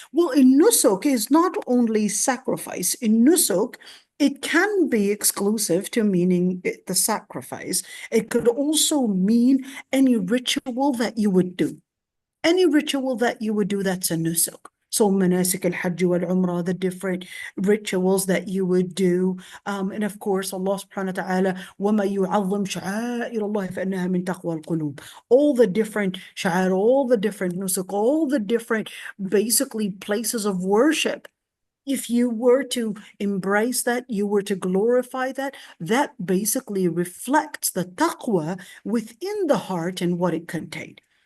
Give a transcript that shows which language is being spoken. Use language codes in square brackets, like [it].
[en] Well, in nusuk is not only sacrifice. In nusuk, it can be exclusive to meaning the sacrifice. It could also mean any ritual that you would do. Any ritual that you would do, that's a nusuk. So manasik al-hajj wal-umrah, the different rituals that you would do. And of course, [ar] Allah subhanahu wa ta'ala, وَمَا يُعَظِّمْ شَعَائِرَ اللَّهِ فَإِنَّهَا مِن تَقْوَى الْقُلُوبِ. [en] All the different sha'air, all the different nusuk, all the different basically places of worship. If you were to embrace that, you were to glorify that, that basically reflects the taqwa within the heart and what it contained.